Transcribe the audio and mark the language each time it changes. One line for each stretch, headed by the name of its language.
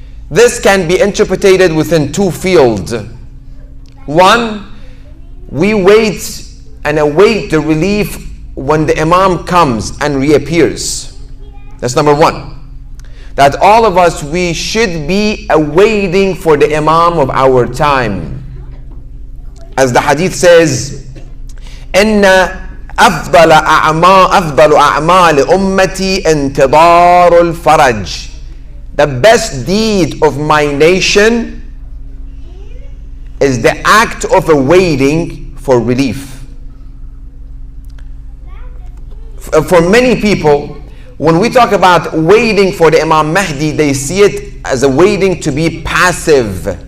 English: This can be interpreted within two fields. One, we wait and await the relief when the Imam comes and reappears. That's number one. That all of us, we should be awaiting for the Imam of our time. As the hadith says,
Arabic: إن أفضل أعمال أمتي انتظار الفرج.
English: The best deed of my nation is the act of awaiting for relief. For many people, when we talk about waiting for the Imam Mahdi, they see it as a waiting to be passive.